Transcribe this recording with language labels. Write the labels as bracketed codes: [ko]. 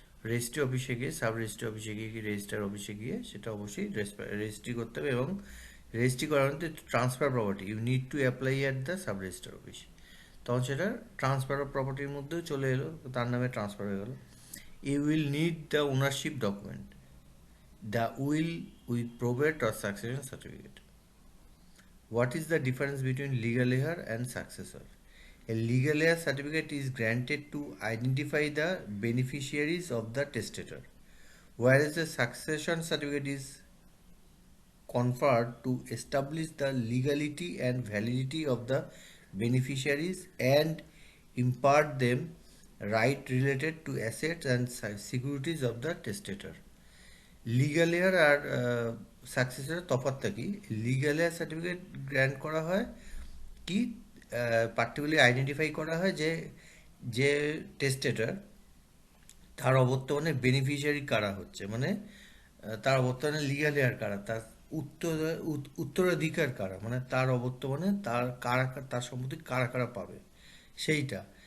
[bn] Registry অফিসে গিয়ে, sub registry অফিসে গিয়ে কি রেজিস্টার অফিসে গিয়ে সেটা অবশ্যই রেজিস্ট্রি করতে হবে, এবং রেজিস্ট্রি করার মধ্যে transfer property [en] you need to apply at the sub register office, [bn] তখন সেটা ট্রান্সফার অফ প্রপার্টির মধ্যেও চলে এলো, তার নামে ট্রান্সফার হয়ে গেল। [en] You will need the ownership document, the will with probate or succession certificate. What is the difference between legal heir and successor? A legal heir certificate is granted to identify the beneficiaries of the testator, whereas a succession certificate is conferred to establish the legality and validity of the beneficiaries and impart them right related to assets and securities of the testator. [bn] Legal hair আর সাকসেসরের তফাৎটা কি? Legal hair certificate grant করা হয় কি, particularly identify করা হয় যে যে টেস্টেটার, তার অবর্তমানে বেনিফিশিয়ারি কারা হচ্ছে, মানে তার অবর্তমানে লিগ্যাল হেয়ার কারা, তার উত্তর উত্তরাধিকার কারা, মানে তার অবর্তমানে তার কারা তার সম্পত্তি কারা কারা পাবে সেইটা।